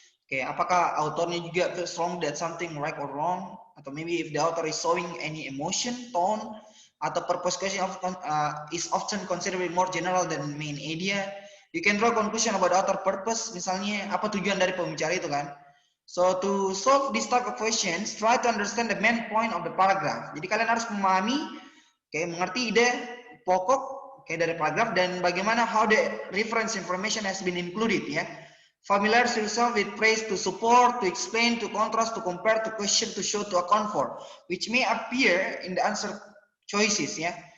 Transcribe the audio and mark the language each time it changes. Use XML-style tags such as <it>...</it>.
<id>Oke, apakah autornya juga</id> <en>feels wrong that something right or wrong, atau maybe if the author is showing any emotion, tone, atau purpose question is often considered more general than main idea. You can draw conclusion about author purpose,</en> <id>misalnya apa tujuan dari pembicara itu kan.</id> <en>So to solve this type of questions, try to understand the main point of the paragraph.</en> <id>Jadi kalian harus memahami, mengerti ide pokok dari paragraf dan bagaimana</id> <en>how the reference information has been included</en> <id>ya.</id> <en>Familiarize yourself with phrase to support, to explain, to contrast, to compare, to question, to show, to account for, which may appear in the answer choices ya.</en>